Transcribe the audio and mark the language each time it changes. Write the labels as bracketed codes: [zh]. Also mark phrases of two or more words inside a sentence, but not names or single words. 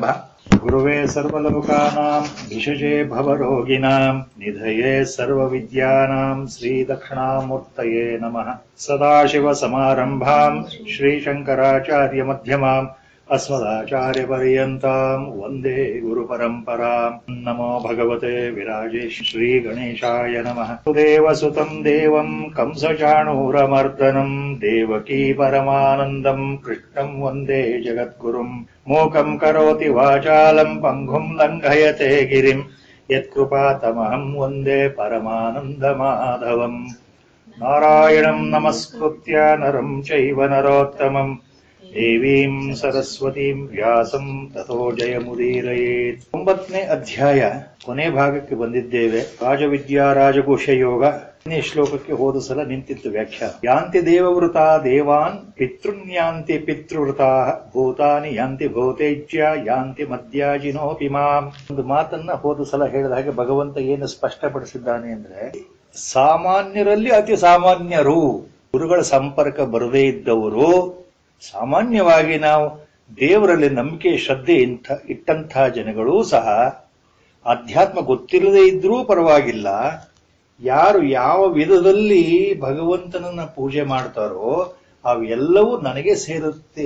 [sa] ಗುರುವೇ ಸರ್ವಲೋಕಾನಾಂ ಭಿಷಜೇ ಭವರೋಗಿಣಾಂ ನಿಧಯೇ ಸರ್ವವಿದ್ಯಾನಾಂ ಶ್ರೀ ದಕ್ಷಿಣಾಮೂರ್ತಯೇ ನಮಃ. ಸದಾಶಿವ ಸಮಾರಂಭಾಂ ಶ್ರೀಶಂಕರಾಚಾರ್ಯ ಮಧ್ಯಮಾಂ ಅಸ್ಮದಾಚಾರ್ಯ ಪರ್ಯಂತಾಂ ವಂದೇ ಗುರು ಪರಂಪರಾಂ. ನಮೋ ಭಗವತೆ ವಿರಾಜೇಶ್ ಶ್ರೀ ಗಣೇಶಾಯ ನಮಃ. ದೇವಸುತಂ ದೇವಂ ಕಂಸಚಾಣೂರಮರ್ದನಂ ದೇವಕೀ ಪರಮಾನಂದಂ ಕೃಷ್ಣಂ ವಂದೇ ಜಗದ್ಗುರುಂ. ಮೂಕಂ ಕರೋತಿ ವಾಚಾಲಂ ಪಂಗುಂ ಲಂಘಯತೆ ಗಿರಿಂ ಯತ್ಕೃಪಾತಮಹಂ ವಂದೇ ಪರಮಾನಂದ ಮಾಧವಂ. ನಾರಾಯಣಂ ನಮಸ್ಕೃತ್ಯ ನರಂ ಚೈವ ನರೋತ್ತಮಂ ದೇವೀಂ ಸರಸ್ವತೀಂ ವ್ಯಾಸಂ ತಥೋ ಜಯಮುದೀರಯೇತ್. [kn] 9ನೇ ಅಧ್ಯಾಯ ಕೊನೆ ಭಾಗಕ್ಕೆ ಬಂದಿದ್ದೇವೆ. ರಾಜವಿದ್ಯಾ ರಾಜಕೋಶ ಯೋಗ. ಶ್ಲೋಕಕ್ಕೆ ಹೋದ ಸಲ ನಿಂತಿತ್ತು ವ್ಯಾಖ್ಯಾನ. [sa] ಯಾಂತಿ ದೇವವೃತಾ ದೇವಾನ್ ಪಿತೃನ್ಯಾಂತಿ ಪಿತೃವೃತಾ ಭೂತಾನಿ ಯಾಂತಿ ಭೂತೇಜ್ಯ ಯಾಂತಿ ಮದ್ಯಾಜಿನೋಪಿ ಮಾಂ. [kn] ಒಂದು ಮಾತನ್ನ ಹೋದ ಸಲ ಹೇಳಿದ ಹಾಗೆ ಭಗವಂತ ಏನು ಸ್ಪಷ್ಟಪಡಿಸಿದ್ದಾನೆ ಅಂದ್ರೆ, ಸಾಮಾನ್ಯರಲ್ಲಿ ಅತಿ ಸಾಮಾನ್ಯರು, ಗುರುಗಳ ಸಂಪರ್ಕ ಬರದೇ ಇದ್ದವರು, ಸಾಮಾನ್ಯವಾಗಿ ನಾವು ದೇವರಲ್ಲಿ ನಂಬಿಕೆ ಶ್ರದ್ಧೆ ಇಟ್ಟಂತಹ ಜನಗಳೂ ಸಹ ಅಧ್ಯಾತ್ಮ ಗೊತ್ತಿಲ್ಲದೆ ಇದ್ರೂ ಪರವಾಗಿಲ್ಲ, ಯಾರು ಯಾವ ವಿಧದಲ್ಲಿ ಭಗವಂತನನ್ನ ಪೂಜೆ ಮಾಡ್ತಾರೋ ಅವೆಲ್ಲವೂ ನನಗೆ ಸೇರುತ್ತೆ.